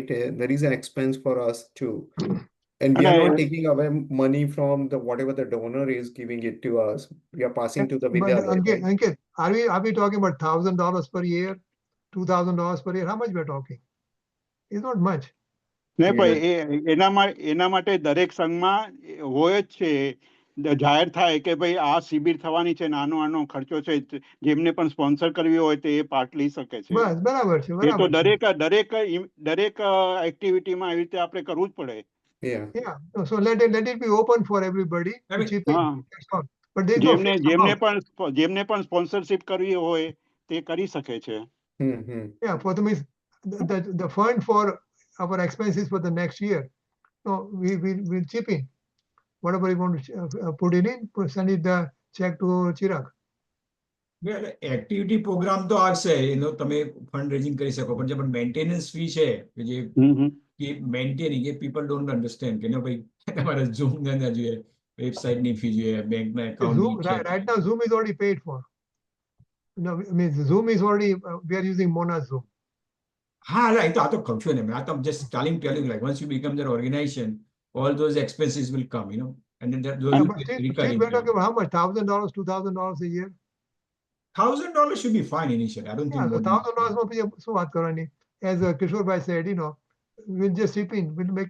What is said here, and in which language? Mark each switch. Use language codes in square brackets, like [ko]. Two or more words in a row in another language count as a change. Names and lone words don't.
[en] There is an expense for us too. And we are not [gu] અને [en] taking away money from the whatever the donor is giving it to us. We are passing to the But Vidyalay, right? Ankit, are we talking about $1,000 per year, $2,000 per year? How much we're talking? It's not much. [gu] ને [en] Yeah. [gu] પણ એના માટે દરેક સંઘમાં હોય જ છે જાહેર થાય કે ભાઈ આ શિબિર થવાની છે ને આનો ખર્ચો છે જેમને પણ સ્પોન્સર કરવી હોય તો એ પાર્ટ લઈ શકે છે બસ બરાબર છે, એ તો બરાબર છે. દરેક એક્ટિવિટીમાં આવી રીતે આપણે કરવું જ પડે. [en] Yeah. Yeah, so let it be open for everybody I to mean, chip in. [gu] હા [en] That's all. But there's no fixed amount. [gu] જેમને પણ સ્પોન્સરશિપ કરવી હોય તે કરી શકે છે. Hmm. [en] Yeah, for the means the fund for our expenses for the next year, we'll chip in. Whatever you want to put it in, send it the check to Chirag. activity program [gu] તો આવશે તમે [en] fund raising [gu] કરી શકો પણ જે [en] maintenance fee [gu] છે કે જે [en] maintaining a people don't understand [gu] કે ભાઈ તમારે ઝૂમ ના જોઈએ વેબસાઇટ ની ફી જોઈએ બેંકના [en] Zoom, [gu] એકાઉન્ટ [en] right now, Zoom is already paid for. I mean, Zoom is already, we are using Mona Zoom. હા right [gu] આ તો કહું છું ને [en] I am just telling like once you become their organization all those expenses will come and then those Yeah, will but be still, recurring. we're talking about how much? $1,000, $2,000 a year? $1,000 should be fine initially. I don't Yeah, think the more than $1,000 so what karani? As Kishore Bhai said, we'll just chip in, we'll make